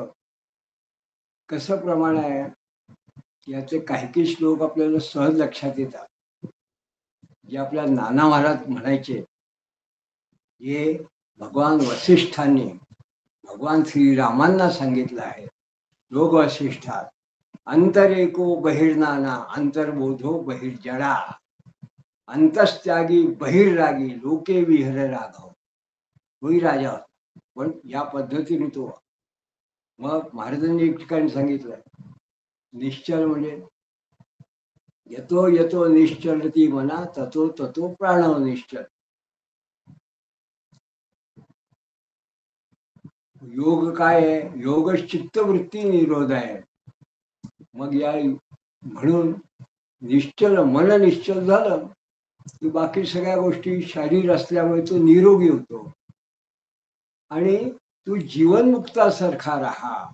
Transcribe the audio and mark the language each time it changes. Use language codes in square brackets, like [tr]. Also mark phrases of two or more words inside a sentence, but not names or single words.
[mr] कसं प्रमाण आहे याचे काही श्लोक आपल्याला सहज लक्षात येतात. जे आपल्या नाना महाराज म्हणायचे, हे भगवान वसिष्ठांनी भगवान श्रीरामांना सांगितलं आहे. [sa] योग वसिष्ठात अंतरेको बहिर्नाना अंतर्बोधो बहिर्जडा अंतस्त्यागी बहिर्रागी लोके विहर राघव. [mr] तोही राजा होता, पण या पद्धतीने तो. मग महाराजांनी एक ठिकाणी सांगितलं, निश्चल म्हणजे [sa] यतो यतो निश्चलती मना ततो ततो प्राणव निश्चल. [mr] योग काय आहे? योग चित्तवृत्ती निरोध आहे. मग या म्हणून निश्चल मन निश्चल झालं की बाकी सगळ्या गोष्टी शरीर असल्यामुळे तो निरोगी होतो आणि तू जीवनमुक्तासारखा राहा.